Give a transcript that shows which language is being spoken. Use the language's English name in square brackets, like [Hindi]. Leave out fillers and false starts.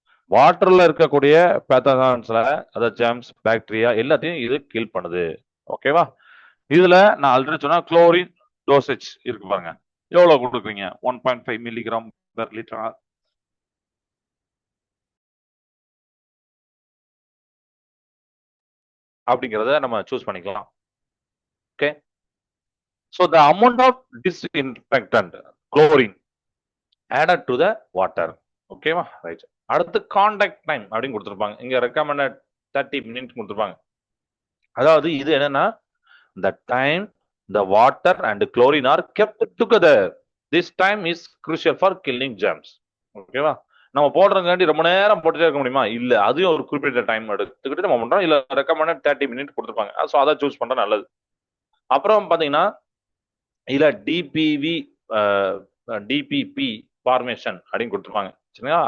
[Tamil] வாட்டர்ல இருக்கக்கூடிய பேத்தகான்ஸ்ல அதாவது ஜெர்ம்ஸ் பாக்டீரியா எல்லாத்தையும் இது கில் பண்ணுது. ஓகேவா. இதுல நான் ஆல்ரெடி சொன்னா குளோரின் டோசேஜ் இருக்கு பாருங்க எவ்வளவு கொடுக்குறீங்க 1.5 மில்லிகிராம் பெர் லிட்டர் அப்படிங்கறத நம்ம சூஸ் பண்ணிக்கலாம். [English] Okay so the amount of disinfectant chlorine added to the water. [Tamil] ஓகேவா ரைட். அடுத்து கான்டாக்ட் டைம் அப்படின்னு கொடுத்துருப்பாங்க. இங்க ரெக்கமெண்டட் 30 மினிட்ஸ் கொடுத்துருப்பாங்க. அதாவது இது என்னன்னா [English] the time the water and chlorine are kept together. This time is crucial for killing germs. [Tamil] ஓகேவா. நம்ம போடுறதுக்காண்டி ரொம்ப நேரம் போட்டுட்டே இருக்க முடியுமா இல்ல அதையும் ஒரு குறிப்பிட்ட டைம் எடுத்துக்கிட்டு நம்ம பண்றோம். இல்ல ரெக்கமெண்டட் 30 மினிட் கொடுத்துருப்பாங்க. ஸோ அதை சூஸ் பண்றது நல்லது. அப்புறம் பாத்தீங்கன்னா இல்ல டிபிவி டிபிபி ஃபார்மேஷன் அப்படின்னு கொடுத்துருப்பாங்க சரிங்களா.